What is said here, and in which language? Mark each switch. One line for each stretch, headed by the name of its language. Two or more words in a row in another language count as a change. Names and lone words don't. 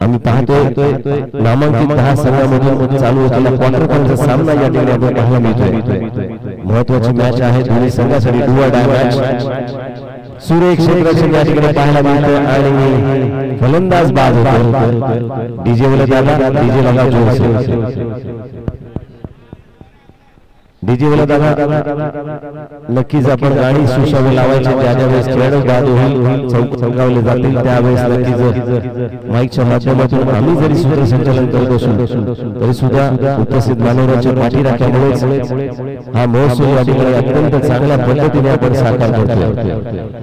Marathi: आम्ही पाहतोय नामांकित 10 संघांमधून चालू असलेला
English: quarter finalचा
Marathi: सामना या ठिकाणी आपण पाहायला मिळतोय। महत्त्वाची मॅच आहे दोन्ही संघांसाठी
English: do or die match.
Marathi: सूर्य क्षेत्ररक्षण या ठिकाणी पाहायला मिळतं आणि फलंदाज बाद होतो।
Hindi: डीजे वाला दादा डीजे लगा जोर से डीजे वाला दादा
Marathi: नक्कीच आपण गाणी सुशावी लावायची ज्यावेळेस खेळ बाद होईल चौकावले जातील त्यावेळेस नक्कीच माईकच्या माध्यमातून आम्ही जरी सूत्रसंचालन करत असू तरी सुद्धा उपस्थित मान्यवरांच्या पाठी राखल्यामुळे हा महोत्सव या ठिकाणी अत्यंत चांगल्या पद्धतीने आपण साकार करतोय।